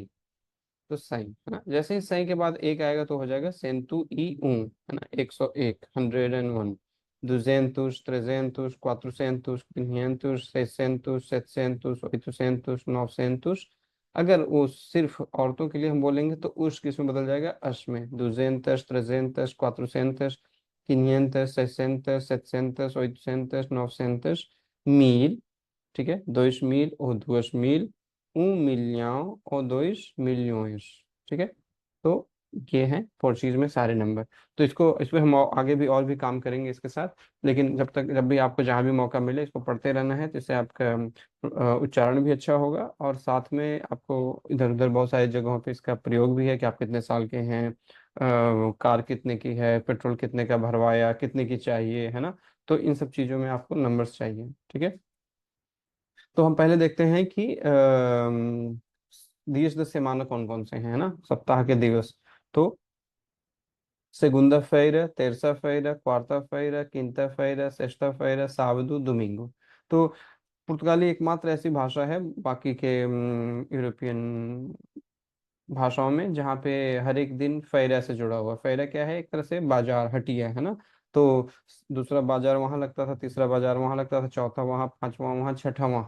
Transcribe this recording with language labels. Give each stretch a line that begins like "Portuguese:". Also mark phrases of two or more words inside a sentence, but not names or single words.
Hindi: तो 100 है ना, जैसे ही 100 के बाद एक आएगा तो हो जाएगा
Portuguese: cento e um,
Hindi: है ना, 101, 101, 200, 300, 400, 500, 600, 700, 800, 900। अगर वो सिर्फ औरतों के लिए हम बोलेंगे तो उस किस में बदल जाएगा, अश में, 200, 300, 400, 500, 600, 700, 800, 900, mil।
Portuguese: ठीक है, 2 mil ou 2 mil, 1 milhão ou 2 milhões।
Hindi: ठीक है, तो ये है पोर्चुगीज में सारे नंबर। तो इसको, इसमें हम आगे भी और भी काम करेंगे इसके साथ, लेकिन जब भी आपको जहाँ भी मौका मिले इसको पढ़ते रहना है, जिससे आपका उच्चारण भी अच्छा होगा, और साथ में आपको इधर उधर बहुत सारी जगहों पे इसका प्रयोग भी है कि आप कितने साल के हैं, कार कितने की है, पेट्रोल कितने का भरवाया, कितने की चाहिए, है ना। तो इन सब चीज़ों में आपको नंबर्स चाहिए। ठीक है, तो हम पहले देखते हैं कि
Portuguese: dias das semana
Hindi: कौन कौन से हैं, है ना, सप्ताह के दिवस।
Portuguese: तो segunda-feira, terça-feira, quarta-feira, quinta-feira, sexta-feira, sábado, domingo।
Hindi: तो पुर्तगाली एकमात्र ऐसी भाषा है बाकी के यूरोपियन भाषाओं में जहाँ पे हर एक दिन फेरा से जुड़ा हुआ। फेरा क्या है, एक तरह से बाजार, हटिया, है ना। तो दूसरा बाजार वहां लगता था, तीसरा बाजार वहां लगता था, चौथा वहां, पांचवा वहां, छठा वहां।